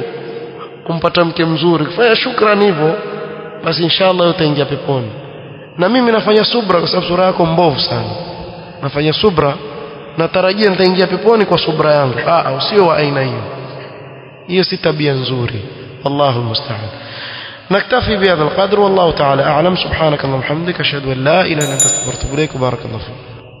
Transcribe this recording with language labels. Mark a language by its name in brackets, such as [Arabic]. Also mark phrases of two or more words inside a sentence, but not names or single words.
[Swahili] kumpata mke mzuri fanya shukrani hivyo basi inshallah utaingia peponi na mimi nafanya subra kwa sababu sura yako mbovu sana nafanya subra natarajia nitaingia peponi kwa subra yangu usio wa aina hiyo si tabia nzuri [Arabic] الله المستعان نكتفي بهذا القدر والله تعالى أعلم سبحانك اللهم وبحمدك أشهد أن لا إله إلا أنت أستغفرك وأتوب إليك بارك الله فيك